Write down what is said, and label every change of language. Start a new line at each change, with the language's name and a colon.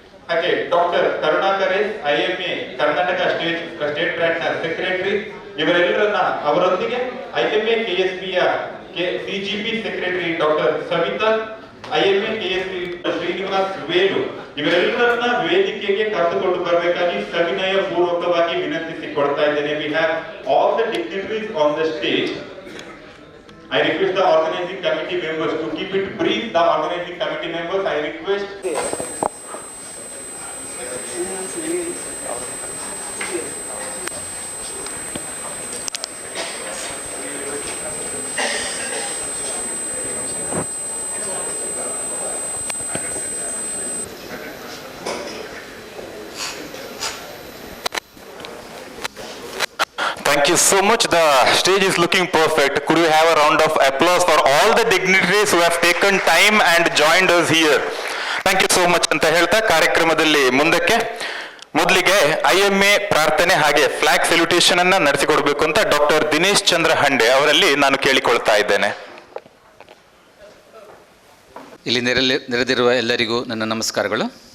Kannada: ಹಾಗೆ doctor Karunakar S, IMA Karnataka state bank ನ secretary. ಇವರೆಲ್ಲರನ್ನ ಅವರೊಂದಿಗೆ IMA ಕೆಎಸ್ಪಿಯ ಸಿಜಿಪಿ secretary doctor Savita, IMA KSP Srinivas Velu, ಇವರೆಲ್ಲರನ್ನ ವೇದಿಕೆಗೆ ಕರೆದುಕೊಂಡು ಬರಬೇಕಾಗಿ ಸವಿನಯ ಪೂರ್ವಕವಾಗಿ ವಿನಂತಿಸಿಕೊಳ್ತಾ ಇದ್ದೇನೆ.
English: We have all the dignitaries on the stage. I request the organizing committee members to keep it brief. The organizing committee members, I request. Thank you so much. The stage is looking perfect. Could we have a round of applause for all the dignitaries who have taken time and joined us here?
Kannada: Thank you so much ಅಂತ ಹೇಳ್ತಾ ಕಾರ್ಯಕ್ರಮದಲ್ಲಿ ಮುಂದಕ್ಕೆ ಮೊದಲಿಗೆ IMA ಪ್ರಾರ್ಥನೆ ಹಾಗೆ flag salutation ಅನ್ನ ನಡೆಸಿಕೊಡ್ಬೇಕು ಅಂತ doctor Dinesh ಚಂದ್ರ ಹಂಡೆ ಅವರಲ್ಲಿ ನಾನು ಕೇಳಿಕೊಳ್ತಾ ಇದ್ದೇನೆ. ಇಲ್ಲಿ ನೆರೆದಿರುವ ಎಲ್ಲರಿಗೂ ನನ್ನ ನಮಸ್ಕಾರಗಳು.